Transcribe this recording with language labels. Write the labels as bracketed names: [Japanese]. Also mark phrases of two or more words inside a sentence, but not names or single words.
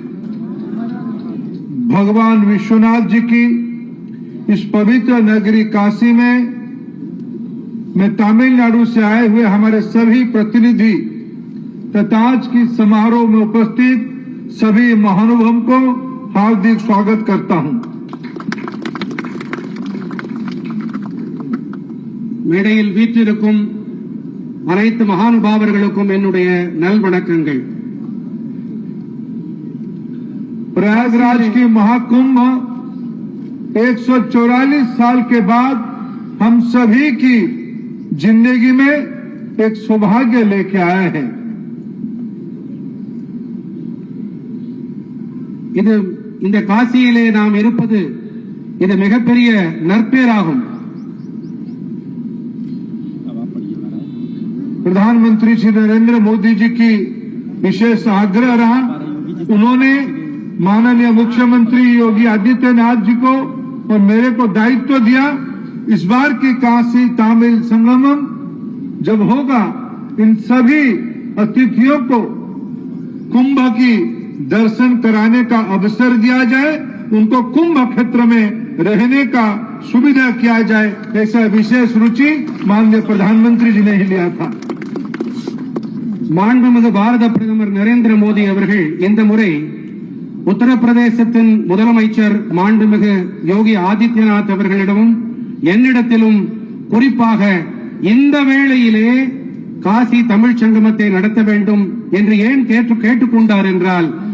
[Hindi] भगवान विश्वनाथ जी की इस पवित्र नगरी काशी में मैं तमिलनाडु से आए हुए हमारे सभी प्रतिनिधि तथा आज की समारोह में उपस्थित सभी महानुभावों को हार्दिक स्वागत करता हूं। [Tamil] மேடையில் வீற்றிருக்கும் அனைத்து மகானுபாவர்களுக்கும் என்னுடைய நல்வணக்கங்கள்। [Hindi] प्रयागराज की महाकुंभ 144 साल के बाद हम सभी की जिंदगी में एक सौभाग्य लेके आए हैं। [Tamil] இந்த காசியிலே நாம் இருப்பது இது மிகப்பெரிய நற்பேராகும்। [Hindi] प्रधानमंत्री श्री नरेंद्र मोदी जी की विशेष आग्रह रहा, उन्होंने माननीय मुख्यमंत्री योगी आदित्यनाथ जी को और मेरे को दायित्व दिया, इस बार की काशी तमिल संगमम जब होगा इन सभी अतिथियों को कुंभ की दर्शन कराने का अवसर दिया जाए, उनको कुंभ क्षेत्र में रहने का सुविधा किया जाए, ऐसा विशेष रुचि माननीय प्रधानमंत्री जी ने ही लिया था। [Tamil] மாண்புமிகு பாரத பிரதமர் நரேந்திர மோடி அவர்கள் இந்த முறை உத்தரப்பிரதேசத்தின் முதலமைச்சர் மாண்புமிகு யோகி ஆதித்யநாத் அவர்களிடமும் என்னிடத்திலும் குறிப்பாக இந்த வேளையிலே காசி தமிழ் சங்கமத்தை நடத்த வேண்டும் என்று ஏன் கேட்டுக்கொண்டார் என்றால்